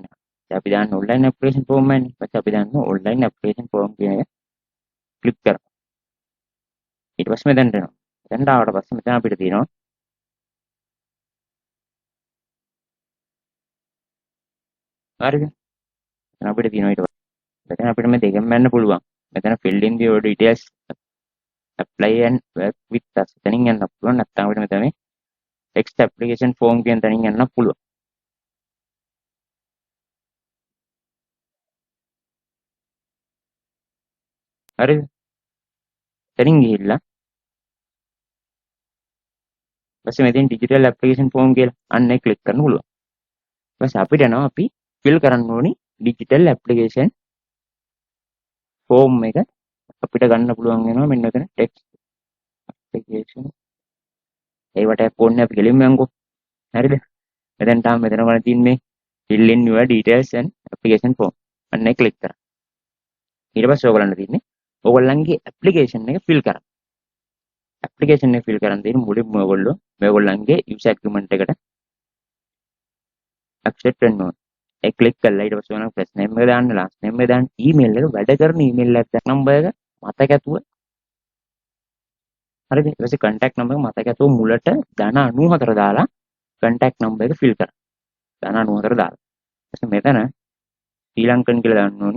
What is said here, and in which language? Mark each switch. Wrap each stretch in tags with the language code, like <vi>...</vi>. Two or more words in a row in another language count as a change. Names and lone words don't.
<si>අපි දාන්න</si> <en>online application form</en> <si>එකනේ. ඊපස්සේ අපි දාන්න</si> <en>online application form</en> <si>කියන එක ක්ලික් කරා. ඊට පස්සේ මෙතනට එනවා. මෙතනට ආවට පස්සේ මෙතන අපිට තියෙනවා හරිද? මෙතන අපිට තියෙනවා ඊට පස්සේ. මෙතන අපිට මේ දෙකෙන් යන්න පුළුවන්.</si> <en>මෙතන fill in your details apply and work with us.</en> <si>එතනින් යන්න පුළුවන්. නැත්නම් අපිට මෙතන මේ</si> <en>text application form</en> <si>කියන තැනින් යන්න පුළුවන්. හරිද? එතනින් ගිහිල්ලා ඊපස්සේ මෙතෙන්</si> <en>digital application form</en> <si>කියලා අන්න ඒක ක්ලික් කරන්න පුළුවන්. ඊපස්සේ අපිට යනවා අපි fill කරන්න ඕනි</si> <en>digital application form</en> <si>එක අපිට ගන්න පුළුවන් වෙනවා මෙන්න මෙතන</si> <en>text application</en> <si>ඒවට ඕනේ අපි ගෙලින්ම යන්කෝ. හරිද? මෙතෙන් තාම මෙතන වල තියෙන්නේ</si> <en>fill in your details and application form.</en> <si>අන්න ඒක ක්ලික් කරා. ඊට පස්සේ ඔයගලන්ට තියෙන්නේ ඔයගොල්ලන්ගේ application එක fill කරන්න. application එක fill කරන් දෙන මුලින්ම ඔයගොල්ලෝ මේගොල්ලන්ගේ</si> <en>user agreement</en> <si>එකට accept වෙන්න ඕනේ. ඒ ක්ලික් කරලා ඊට පස්සේ ඔයගොල්ලෝ</si> <en>first name</en> <si>එක දාන්න,</si> <en>last name</en> <si>එක දාන්න, email එක වැඩ කරන email එක number එක මතක ඇතුව හරිද? ඊට පස්සේ</si> <en>contact number</en> <si>එක මතක ඇතුව මුලට ධන 94 දාලා</si> <en>contact number</en> <si>එක fill කරා. ධන 94 දාලා. ඊට පස්සේ මෙතන ශ්‍රී ලංකන් කියලා දාන්න ඕනේ.</si>